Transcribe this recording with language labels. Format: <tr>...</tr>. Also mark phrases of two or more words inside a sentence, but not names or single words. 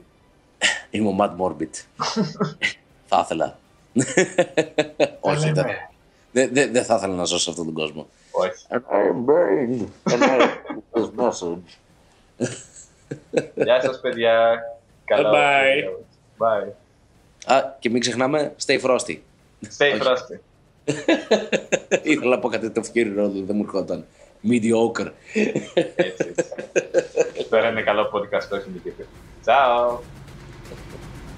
<el>Είμαι ο Mad Morbid. Θα ήθελα. Όχι, δεν θα ήθελα να ζω σε αυτόν τον κόσμο. Όχι. Γεια σας παιδιά.</el> <en>Bye. Bye.</en> <el>Και μην ξεχνάμε,</el> <en>stay frosty. Stay frosty.</en> <el>Ήθελα να πω κάτι το ευκαιρινό, δεν μου ερχόταν. Mediocre. Έτσι. Τώρα είναι καλό podcast, όχι mediocre. Ciao.</el>